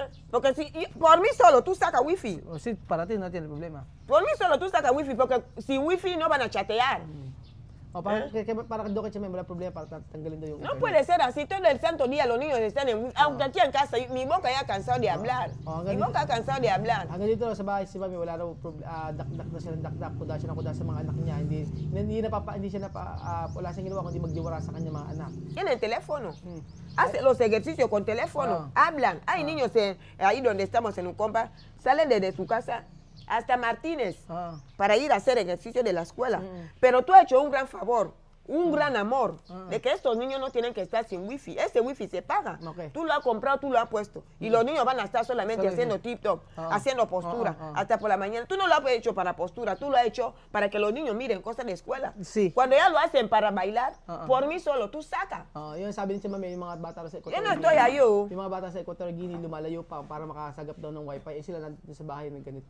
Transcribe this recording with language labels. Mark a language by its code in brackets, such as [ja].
[es] Porque si, por mí solo tú sacas wifi. Sí, para ti no tiene problema. Por mí solo tú sacas wifi, porque sin wifi no van a chatear. [tl] Para doon kay Chema, wala problema para tanggalin daw yung [es] No puede ser así, todo el santo día los niños están en wifi. Aunque aquí en casa, mi boca ya ha cansado de hablar. Mi boca ha cansado de hablar. [tl] Hanggang dito sa bahay si Mami, wala raw dakdak na siya ng dakdak, kuda siya ng kuda sa mga anak niya. Hindi siya wala siyang ginawa kundi magdiwara sa kanya mga anak. [es] Tienen teléfono. Hacen los ejercicios con teléfono, hablan. Hay niños ahí donde estamos en un compa, salen desde su casa hasta Martínez para ir a hacer ejercicio de la escuela. Pero tú has hecho un gran favor, un gran amor, de que estos niños no tienen que estar sin wifi. Ese wifi se paga. Tú lo has comprado, tú lo has puesto. Y los niños van a estar solamente haciendo tip-top, haciendo postura, hasta por la mañana. Tú no lo has hecho para postura, tú lo has hecho para que los niños miren cosas de escuela. Sí. Cuando ya lo hacen para bailar, por mí solo, tú saca. [tl] Yun sabi ni Mami, yung mga bata sa [es] Yo no estoy ahí. [tl] Yung mga bata sa Equatorial Guinea lumalayo pa para makasagap daw ng wifi. Sila nandito sa bahay ng ganito.